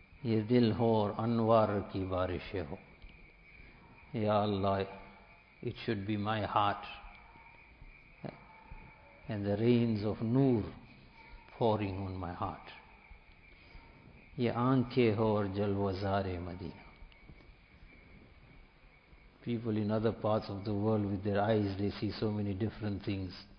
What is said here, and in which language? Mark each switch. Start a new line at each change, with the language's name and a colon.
Urdu: یہ دل ہو اور انوار کی بارشیں ہو.
English: یا Allah, it should be my heart and the rains of noor pouring on my heart.
Urdu: یہ آنکھیں ہو اور جلوزار مدینہ.
English: People in other parts of the world with their eyes, they see so many different things.